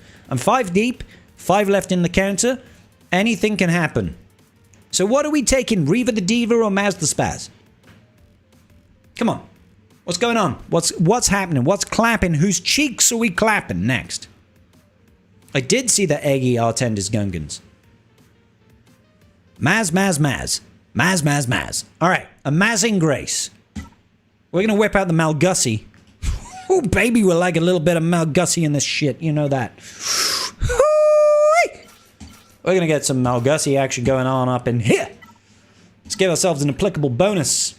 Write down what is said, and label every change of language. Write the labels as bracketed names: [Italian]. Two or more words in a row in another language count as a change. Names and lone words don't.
[English] I'm 5 deep, 5 left in the counter. Anything can happen. So what are we taking? Reaver the Diva or Maz the Spaz? Come on. What's going on? What's happening? What's clapping? Whose cheeks are we clapping next? I did see the Eggy Artender's Gungans. Maz, Maz, Maz. Maz, Maz, Maz. Alright, Amazing Grace. We're gonna whip out the Malgussie. Oh, baby, we'll like a little bit of Malgussie in this shit. You know that. We're gonna get some Malgussie action going on up in here. Let's give ourselves an applicable bonus.